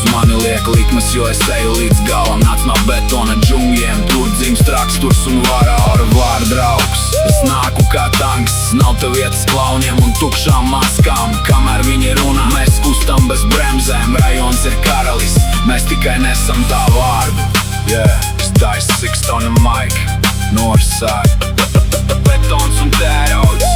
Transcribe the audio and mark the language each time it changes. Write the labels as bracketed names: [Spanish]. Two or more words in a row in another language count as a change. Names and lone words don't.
[Latvian] Uz mani liek likmes, jo es eju līdz galam. Nāc no betona džungļiem, tur dzimst raksturs un vara. [French] Au revoir, [Latvian] draugs, es nāku kā tanks. Nav te vietas klauniem un tukšām maskām. Kamēr viņi runā, mēs kustam bez bremzēm. Rajons ir karalis, mēs tikai nesam tā vārdu. [English] It's Dice Sixth on the mic, north side. [Latvian] Betons un tērauds.